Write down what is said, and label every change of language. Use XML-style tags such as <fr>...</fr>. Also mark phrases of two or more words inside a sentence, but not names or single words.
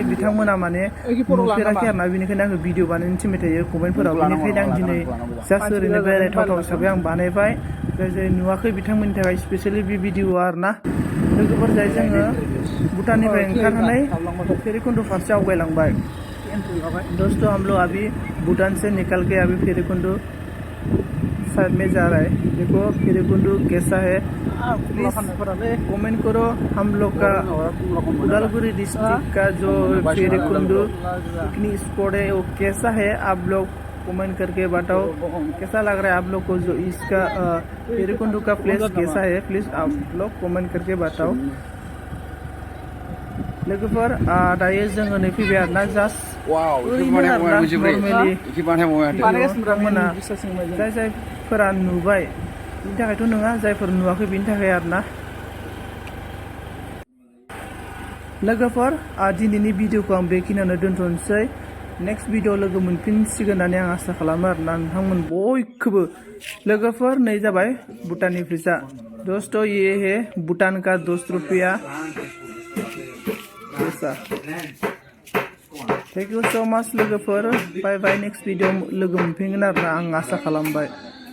<brx>बिथांमोना माने नुफेराखै आरोना, बेनिखायनो आङो भिडिअ बानायनो थिनबाय थायो कमेन्टफोराव। बेनिखायनो आं दिनै जास्ट ओरैनो बेरायथावथाव हिसाबै आं बानायबाय। जाय जाय नुवाखै बिथांमोननि थाखाय स्पेसियेलि बे भिडिअ आरोना। लोगोफोर जाय जोङो भुटाननिफ्राय ओंखारनानै भैरवकुंड फारसे आवगायलांबाय।</brx> <hi>दोस्तों हम लोग अभी भूटान से निकल के अभी भैरवकुंड साइड में जा रहा है। देखो भैरवकुंड कैसा है, प्लीज कमेंट करो। हम लोग का उदालगुरी डिस्ट्रिक्ट का जो भैरवकुंड पिकनिक स्पॉट है वो कैसा है, आप लोग कमेंट करके बताओ। कैसा लग रहा है आप लोग को, जो इसका भैरवकुंड का प्लेस कैसा है, प्लीज आप लोग कमेंट करके बताओ।</hi> <brx>लोगोफोर दायो जोङो नै फैबाय आरोना, जास्ट ओरैनो आरोना नर्मेलि। नोंथांमोना जाय जायफोरा नुबाय बिनि थाखायथ' नङा, जायफोर नुवाखै बिनि थाखाय आरोना। लोगोफोर दिनैनि भिडिअखौ आं बेखिनियावनो दोनथ'नोसै।</brx> <en>next video</en> <brx>लोगो मोनफिनसिगोन होननानै आं आसा खालामो आरोना नोंथांमोन बयखौबो। लोगोफोर नै जाबाय भुटाननि फैसा।</brx> <hi>दोस्तों ये है भूटान का 10 रुपया पैसा।</hi> <en>thank you so much लोगोफोर। bye bye, next video</en> <brx>लोगो मोनफिनगोन आरोना आं आसा खालामबाय।</brx>